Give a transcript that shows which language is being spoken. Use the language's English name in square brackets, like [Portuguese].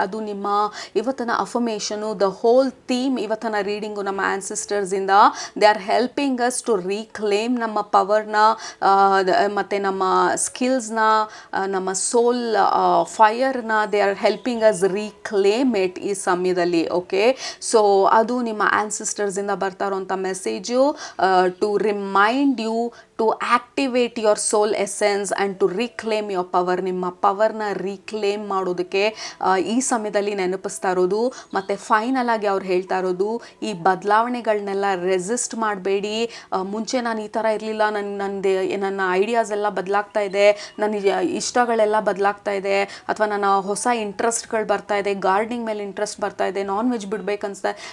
[Kannada] ಅದು ನಿಮ್ಮ ಇವತ್ತಿನ ಅಫರ್ಮೇಷನು. ದ ಹೋಲ್ ಥೀಮ್ ಇವತ್ತಿನ ರೀಡಿಂಗು ನಮ್ಮ ಆನ್ಸಿಸ್ಟರ್ಸಿಂದ. [English] they are helping us to reclaim [Kannada] ನಮ್ಮ ಪವರ್ನ, ಮತ್ತು ನಮ್ಮ ಸ್ಕಿಲ್ಸ್ನ, ನಮ್ಮ ಸೋಲ್ ಫೈರ್ನ. [English] they are helping us reclaim it [Kannada] ಈ ಸಮಯದಲ್ಲಿ. ಓಕೆ, ಸೊ ಅದು ನಿಮ್ಮ ಆನ್ಸಿಸ್ಟರ್ಸಿಂದ ಬರ್ತಾ ಇರೋಂಥ message, [English] to remind you to activate your soul essence and to reclaim your power. [Kannada] ನಿಮ್ಮ ಪವರ್ನ ರೀಕ್ಲೇಮ್ ಮಾಡೋದಕ್ಕೆ ಈ ಸಮಯದಲ್ಲಿ ನೆನಪಿಸ್ತಾ ಇರೋದು. ಮತ್ತು ಫೈನಲ್ ಆಗಿ ಅವ್ರು ಹೇಳ್ತಾ ಇರೋದು, ಈ ಬದಲಾವಣೆಗಳನ್ನೆಲ್ಲ ರೆಸಿಸ್ಟ್ ಮಾಡಬೇಡಿ. ಮುಂಚೆ ನಾನು ಈ ಥರ ಇರಲಿಲ್ಲ, ನನ್ನ ಐಡಿಯಾಸ್ ಎಲ್ಲ ಬದಲಾಗ್ತಾ ಇದೆ, ನನ್ನ ಇಷ್ಟಗಳೆಲ್ಲ ಬದಲಾಗ್ತಾ ಇದೆ, ಅಥವಾ ನನ್ನ ಹೊಸ ಇಂಟ್ರೆಸ್ಟ್ಗಳು ಬರ್ತಾ ಇದೆ, ಗಾರ್ಡನಿಂಗ್ ಮೇಲೆ ಇಂಟ್ರೆಸ್ಟ್ ಬರ್ತಾ ಇದೆ, ನಾನ್ ವೆಜ್ ಬಿಡ್ಬೇಕನ್ಸ್ತಾ.